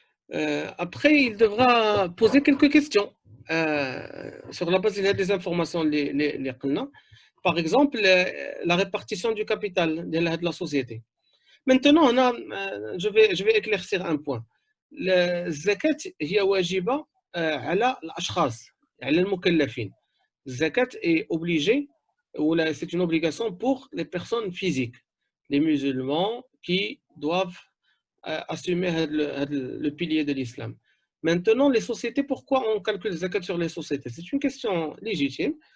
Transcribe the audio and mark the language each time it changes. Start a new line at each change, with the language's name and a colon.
French: Après, il devra poser quelques questions sur la base des informations les par exemple, la répartition du capital de la société. Maintenant, je vais éclaircir un point.
Arabic: الزكاة هي واجبة على الأشخاص على المكلفين.
French: الزكاة est obligée ou c'est une obligation pour les personnes physiques, les musulmans qui doivent assumer le pilier de l'islam. Maintenant, les sociétés, pourquoi on calcule zakat sur les sociétés? C'est une question légitime.